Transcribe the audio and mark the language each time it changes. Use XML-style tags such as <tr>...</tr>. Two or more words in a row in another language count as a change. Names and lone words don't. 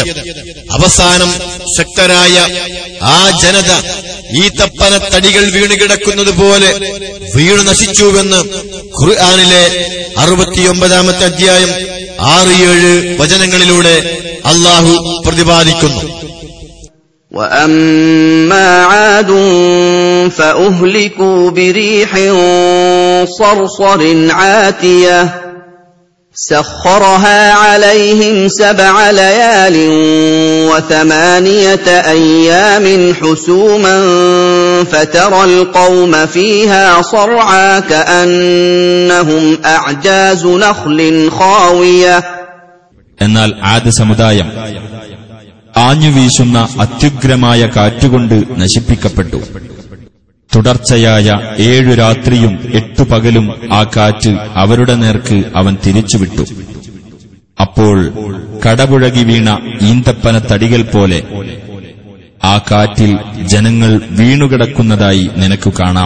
<ml>അവസാനം ശക്തരായ ആ ജനത ഈത്തപ്പനത്തടികൾ വീണുകിടക്കുന്നത് പോലെ വീണു നശിച്ചുവെന്ന് ഖുർആനിലെ 69-ാമത്തെ അധ്യായം 6-7 വചനങ്ങളിലൂടെ അല്ലാഹു പ്രതിപാദിക്കുന്നു.</ml> <ar>وأما عاد فأهلكوا بريح صرصر عاتية سخرها عليهم 7 ليال و8 أيام حسوما فترى القوم فيها صرعى كأنهم أعجاز نخل خاوية.</ar> <ml>എന്നാൽ ആദ് സമുദായം ആഞ്ഞുവീശുന്ന അത്യുഗ്രമായ കാറ്റുകൊണ്ട് നശിപ്പിക്കപ്പെട്ടു. തുടർച്ചയായ 7 രാത്രിയും 8 പകലും ആ കാറ്റ് അവരുടെ നേർക്ക് അവൻ തിരിച്ചുവിട്ടു. അപ്പോൾ കടപുഴകി വീണ ഈന്തപ്പനത്തടികൾ പോലെ ആ കാറ്റിൽ ജനങ്ങൾ വീണുകിടക്കുന്നതായി നിനക്കു കാണാം.</ml>